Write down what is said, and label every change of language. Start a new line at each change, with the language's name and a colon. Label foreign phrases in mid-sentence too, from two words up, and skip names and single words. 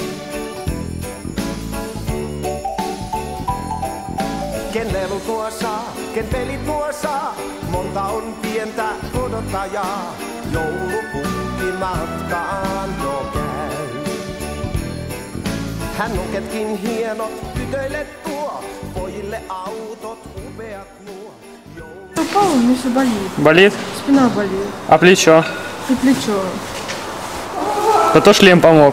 Finnish: Ken lelu tuo saa, ken pelit tuo saa, monta on pientä odottajaa, joulupukki matkaan jo käy. Hän nuketkin hienot tytöille tuo, pojille autot upeat nuo.
Russian: Упал, у меня все болит. Болит? Спина болит. А плечо? И плечо. Зато шлем помог.